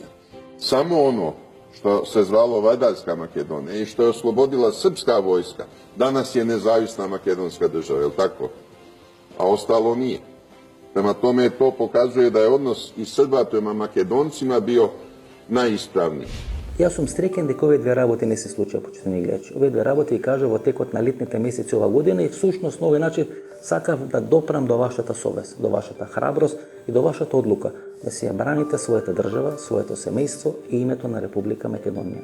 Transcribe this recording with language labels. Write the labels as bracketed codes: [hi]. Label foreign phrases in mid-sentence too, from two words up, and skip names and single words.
[sr] Samo ono što se zvalo Vajdarska Makedonija i što je oslobodila srpska vojska, danas je nezavisna makedonska država, je li tako? A ostalo nije. Prema tome to pokazuje da je odnos i Srba prema Makedoncima bio najispravniji. [mk] Јас сум среќен дека овие две работи не се случија, почитувани гледачи. Овие две работи и кажа во текот на летните месеци ова година и всушност на овој начин сакав да допрам до вашата совест, до вашата храброст и до вашата одлука да си ја браните својата држава, своето семејство и името на Република Македонија.